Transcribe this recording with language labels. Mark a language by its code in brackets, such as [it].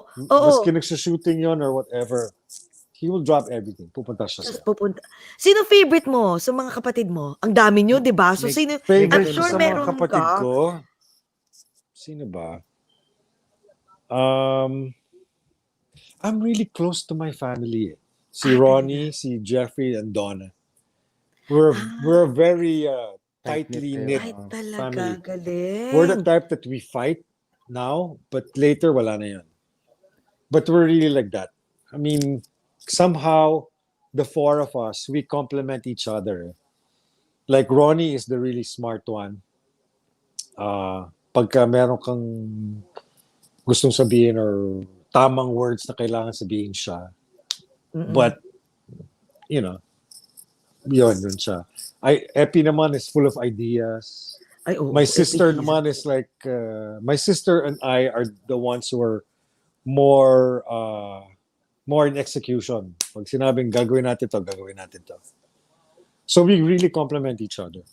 [tl] Maski nagsa-shooting yon or whatever, he will drop everything. Pupunta siya sa'yo. Sino favorite mo sa mga kapatid mo? Ang dami nyo, di ba? So, sino? [en] I'm sure [tl] sa meron mga kapatid ka. ko, sino ba? [en] I'm really close to my family. Si Ronnie, si Jeffrey, and Donna. We're a very tightly knit family. [tl] Galing. [en] We're the type that we fight now, but later [tl] wala na yan. [en] But we're really like that. I mean, somehow the four of us, we complement each other. Like Ronnie is the really smart one. [tl] Pagka meron kang gustong sabihin or tamang words na kailangan sabihin siya. But, yun siya. [en] Epi naman is full of ideas. My sister naman is like, my sister and I are the ones who are more in execution. [tl] Pag sinabing gagawin natin to. [en] So we really complement each other.